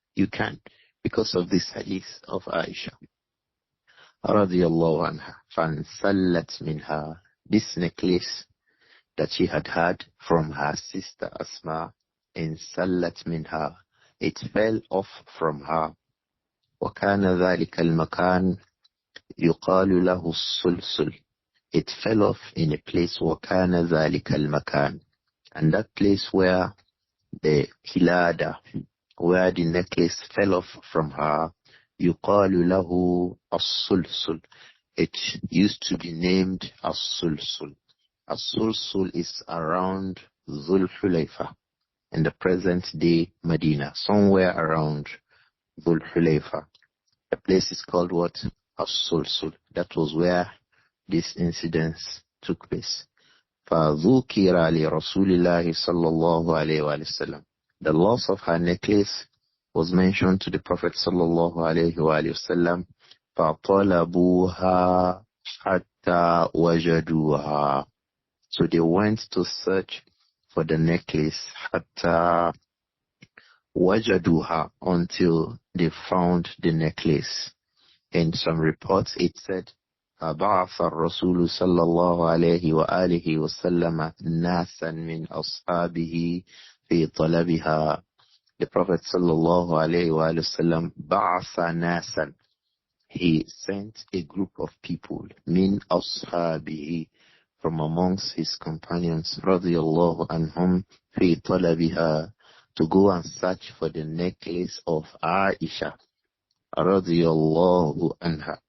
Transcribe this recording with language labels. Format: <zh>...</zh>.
<en>You can, because of this hadith of Āishah radiyallahu anha.</en> <ar>فَانْسَلَّتْ مِنْهَا.</ar> <en>This necklace that she had from her sister Asma,</en> <ar>انسلت منها,</ar> <en>it fell off from her.</en> <ar>وكان ذلك المكان يقال له السلسل.</ar> <en>It fell off in a place,</en> <ar>وكان ذلك المكان,</ar> <en>and that place where the qilada, where the necklace fell off from her,</en> <ar>يقال له السلسل.</ar> <en>It used to be named as-sulsul. As-sulsul is around Dhul Hulayfa, in the present day Medina, somewhere around Dhul Hulayfa. The place is called what? As-Sulsul. That was where this incident took place.</en> <ar>فَذُكِرَ لِرَسُولِ اللَّهِ صَلَّى اللَّهُ عَلَيْهِ وَسَلَّمَ.</ar> <en>The loss of her necklace was mentioned to the Prophet sallallahu alayhi wa sallam.</en> <ar>فَطَلَبُوهَا حَتَّى وَجَدُوهَا.</ar> <en>So they went to search for the necklace</en> <ar>حَتَّى وَجَدُوهَا,</ar> <en>until they found the necklace. In some reports it said</en> <ar>فَبَعَثَ الرَّسُولُ صَلَّى اللَّهُ عَلَيْهِ وَآلِهِ وَسَلَّمَ نَاسًا مِنْ أَصْحَابِهِ فِي طَلَبِهَا.</ar> <en>The Prophet</en> <ar>sallallahu alayhi wa sallam بَعَثَ نَاسًا.</ar> <en>He sent a group of people,</en> <ar>min ashabihi,</ar> <en>from amongst his companions, radiyallahu anhum,</en> <ar>fi talabiha,</ar> <en>to go and search for the necklace of Āishah, radiyallahu anha.</en>